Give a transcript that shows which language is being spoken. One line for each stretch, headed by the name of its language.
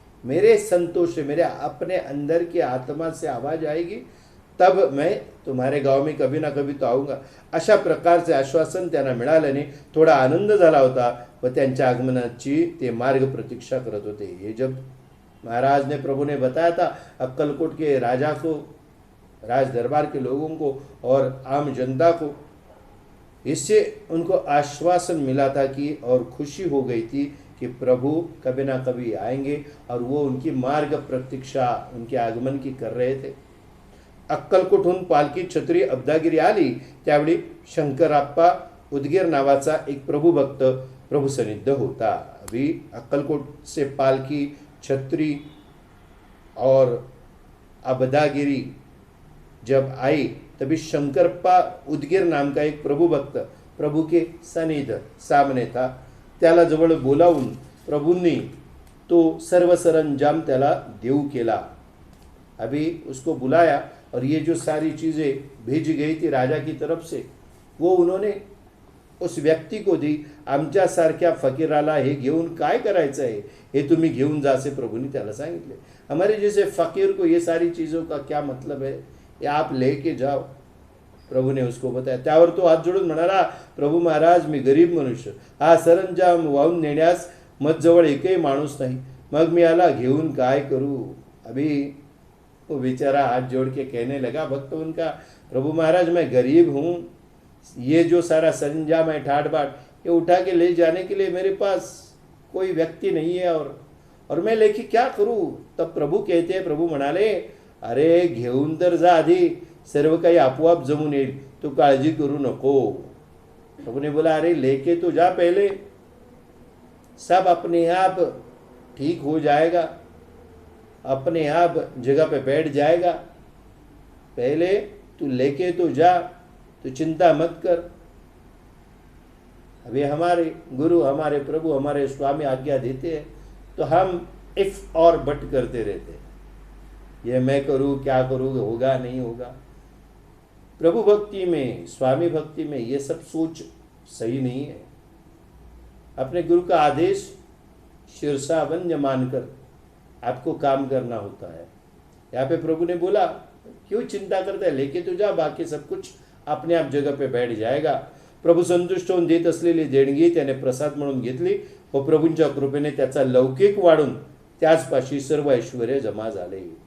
Hindi: मेरे संतोष से, मेरे अपने अंदर की आत्मा से आवाज आएगी, तब मैं तुम्हारे गाव में कभी ना कभी तो आऊंगा.
Marathi: अशा प्रकारचे आश्वासन त्यांना मिळाल्याने थोडा आनंद झाला होता व त्यांच्या आगमनाची ते मार्ग प्रतीक्षा करत होते.
Hindi: ये जब महाराज ने, प्रभु ने बताया था अक्कलकोट के राजा को, राज दरबार के लोगों को और आम जनता को, इससे उनको आश्वासन मिला था कि, और खुशी हो गई थी कि प्रभु कभी ना कभी आएंगे, और वो उनकी मार्ग प्रतीक्षा, उनके आगमन की कर रहे थे.
Marathi: अक्कलकोटहून पालखी छत्री अब्दागिरी आली त्यावेळी शंकराप्पा उदगीर नावाचा एक प्रभु भक्त प्रभु सन्निध होता.
Hindi: अभी अक्कलकोट से पालकी, छत्री और अब्दागिरी जब आई, तभी शंकरप्पा उदगीर नाम का एक प्रभु भक्त प्रभु के सन्निध सामने था.
Marathi: त्याला जवळ बोलावून प्रभूंनी तो सर्व सरंजाम त्याला देऊ केला.
Hindi: अभी उसको बुलाया और ये जो सारी चीज़ें भेजी गई थी राजा की तरफ से, वो उन्होंने उस व्यक्ती को दी.
Marathi: आमच्यासारख्या फकीराला हे घेऊन काय करायचं आहे, हे तुम्ही घेऊन जा असे प्रभूंनी त्याला सांगितले.
Hindi: हमारे जैसे फकीर को ये सारी चीज़ों का क्या मतलब है, ये आप लेके जाओ, प्रभु ने उसको बताया.
Marathi: त्यावर तो हात जोडून म्हणाला, प्रभू महाराज, मी गरीब मनुष्य, हा सरंजाम वाहून नेण्यास मजजवळ एकही माणूस नाही, मग मी याला घेऊन काय करू.
Hindi: अभी वो बेचारा हाथ जोड़ के कहने लगा भक्त उनका, प्रभु महाराज मैं गरीब हूँ, ये जो सारा सरंजाम है ठाट बाट, ये उठा के ले जाने के लिए मेरे पास कोई व्यक्ति नहीं है, और मैं लेके क्या करूँ. तब प्रभु कहते हैं,
Marathi: प्रभु म्हणाले, अरे घेऊन तर जा, आधी सर्व काही आपोआप जमून येईल, तू काळजी करू नको.
Hindi: प्रभु ने बोला, अरे लेके तो जा, पहले सब अपने आप ठीक हो जाएगा, अपने आप जगह पे बैठ जाएगा, पहले तू लेके तो जा, तू चिंता मत कर. अभी हमारे गुरु, हमारे प्रभु, हमारे स्वामी आज्ञा देते हैं तो हम इफ और बट करते रहते हैं, ये मैं करूँ, क्या करूँ, होगा नहीं होगा. प्रभु भक्ति में, स्वामी भक्ति में ये सब सोच सही नहीं है. अपने गुरु का आदेश शीर्षाबंद मानकर आपको काम करना होता है. यहाँ पे प्रभु ने बोला, क्यों चिंता करता है, लेके तो जा, बाकी सब कुछ अपने आप जगह पे बैठ जाएगा.
Marathi: प्रभू संतुष्ट होऊन देत असलेली देणगी त्याने प्रसाद म्हणून घेतली व प्रभूंच्या कृपेने त्याचा लौकिक वाढून त्याचपाशी सर्व ऐश्वर्य जमा झाले.